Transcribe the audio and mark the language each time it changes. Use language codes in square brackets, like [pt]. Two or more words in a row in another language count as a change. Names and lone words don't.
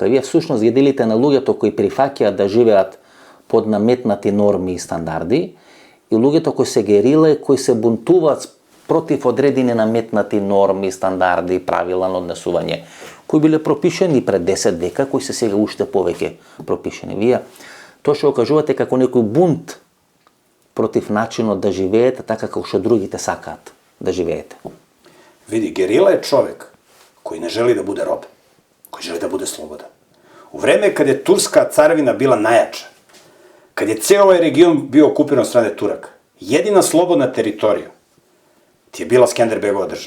[mk] Вие всушност ги делите на луѓето кои прифаќаат да живеат под наметнати норми и стандарди и луѓето кои се герила и кои се бунтуваат против одредени наметнати норми, стандарди, правила на однесување, кои биле пропишени пред 10 века, кои се сега уште повеќе пропишени. Вие тоа што кажувате како некој бунт против начинот да живеете така како што другите сакаат да живеете. [sr] Vidi, gerila je čovek koji ne želi da bude rob, koji želi da bude slobodan. U vreme kad je Turska carevina bila najjača, kad je ceo ovaj region bio okupiran od strane Turaka, jedina slobodna teritorija ti je bila Skenderbegova država.